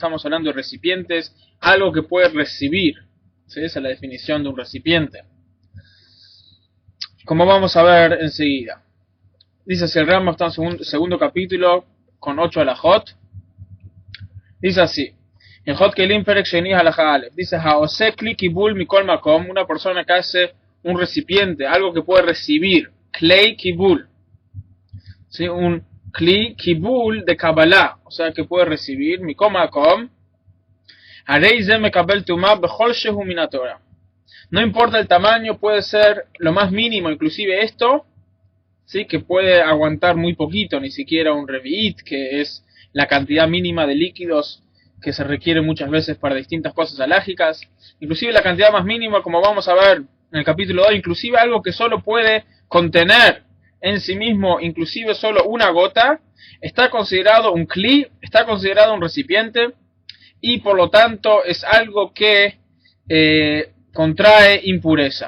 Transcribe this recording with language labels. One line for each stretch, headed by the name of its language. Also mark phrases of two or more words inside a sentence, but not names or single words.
Spanish: Estamos hablando de recipientes, algo que puede recibir, ¿sí? Esa es la definición de un recipiente, como vamos a ver enseguida. Dice así, el Rambam está en segundo capítulo con 8 alajot. Dice así, en
Hebrew: הלכות כלים פרק שני הלכה א, dice העושה כלי קיבול מכל מקום,
Spanish: una persona que hace un recipiente, algo que puede recibir,
Hebrew: כלי קיבול,
Spanish: ¿sí?
Hebrew: Un כלי קיבול
Spanish: de Kabbalah, o sea que puede recibir
Hebrew: מכל מקום, הרי זה מקבל טומאה בכל שהוא מן התורה.
Spanish: No importa el tamaño, puede ser lo más mínimo, inclusive esto, ¿sí? Que puede aguantar muy poquito, ni siquiera un revi'it, que es la cantidad mínima de líquidos que se requiere muchas veces para distintas cosas halágicas, inclusive la cantidad más mínima, como vamos a ver en el capítulo 2, inclusive algo que solo puede contener en sí mismo, inclusive solo una gota, está considerado un kli, está considerado un recipiente, y por lo tanto es algo que contrae impureza.